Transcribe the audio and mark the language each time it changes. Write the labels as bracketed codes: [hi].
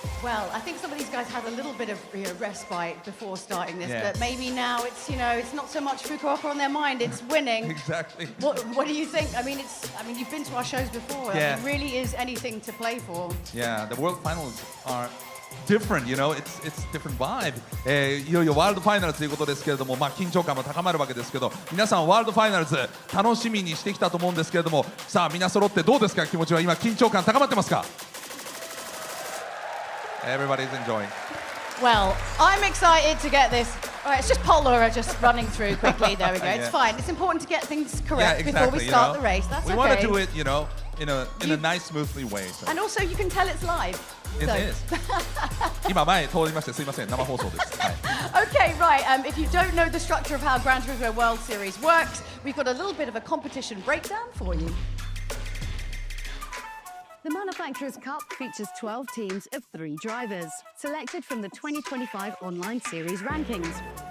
[en] Well, I think some of these guys had a little bit of respite before starting this, Yeah. but maybe now it's not so much Fukuoka on their mind; it's winning. Exactly. What do you think? I mean, you've been to our shows before. Yeah. It really is anything to play for. Yeah, the world finals are different, you know, it's different vibe、 [ja] いよいよワールドファイナルということですけれども、緊張感も高まるわけですけど、皆さんワールドファイナルズ楽しみにしてきたと思うんですけれども、さあみんな揃ってどうですか、気持ちは。今緊張感高まってますか？ [en] Everybody's enjoying. Well, I'm excited to get this. All right, it's just Paula just running through quickly. There we go. It's fine. It's important to get things correct before we start the race. That's we okay. want to do it, you know, in a nice, smoothly way. So. And also, you can tell it's live. It is. [ja] 今前通りましてすいません、生放送です。はい。 [en] Okay, right. If you don't know the structure of how Gran Turismo World Series works, we've got a little bit of a competition breakdown for you. The Manufacturers' Cup features 12 teams of 3 drivers, selected from the 2025 online series rankings.